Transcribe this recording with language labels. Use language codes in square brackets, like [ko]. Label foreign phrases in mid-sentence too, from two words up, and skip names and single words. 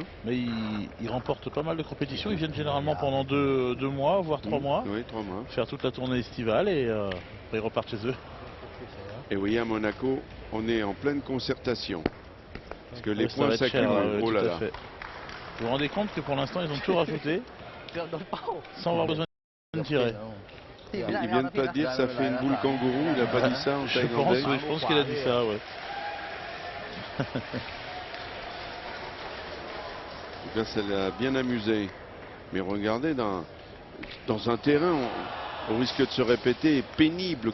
[fr] Mais il remporte pas mal de compétitions. Ils viennent généralement pendant 2 mois, voire 3 mois, Oui, 3 mois. faire toute la tournée estivale et après ils repartent chez eux. Et vous voyez, à Monaco, on est en pleine concertation. Parce que les Ouais, ça va points être cher, s'accumulent. Oh tout là à là. fait. Vous vous rendez compte que pour l'instant ils ont tout rajouté [th] เกือบโดนเป้า [fr] sans avoir besoin de tirer. Ils viennent pas de dire ça fait une boule kangourou. Il n'a pas dit ça en Je thaïlandais. pense qu'il a dit ça, ouais. En tout cas, ça l'a bien amusé. Mais regardez, dans un terrain, au risque de se répéter, pénible,